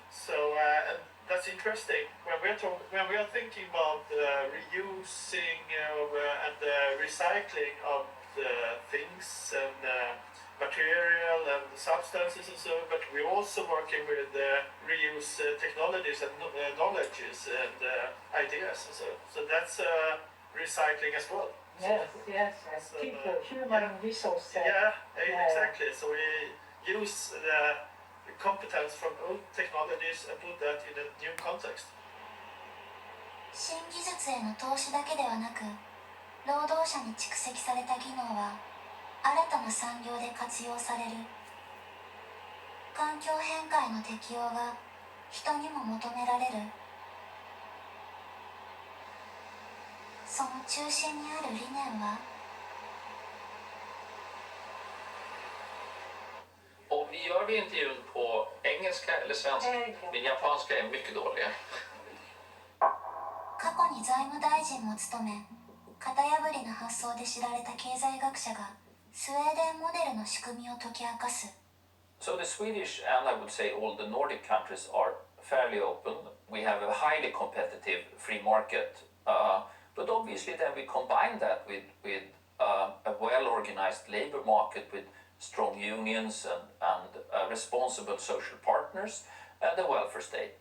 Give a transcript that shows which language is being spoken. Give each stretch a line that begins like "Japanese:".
English: So that's interesting. When we are thinking about reusing and recycling of the things and material and substances and so, but we're also working with reuse technologies and knowledges and ideas and so. So that's recycling as well. Yes. So, People, human resources. Exactly. So we use the competence from old technologies and put that in a new context.
Japanese: 新技術への投資だけではなく、労働者に蓄積された技能は新たな産業で活用される。環境変化への適応が人にも求められる。その中心にある理念は、
Swedish: Och vi gör vi intervjun på engelska eller svenska? Min japanska är mycket dålig.
Japanese: 過去に財務大臣も務め、型破りな発想で知られた経済学者がスウェーデンモデルの仕組みを解き明かす。
English: So the Swedish and I would say all the Nordic countries are fairly open. We have a highly competitive free market, but obviously then we combine that with a well-organized labor market with strong unions and responsible social partners and the welfare state.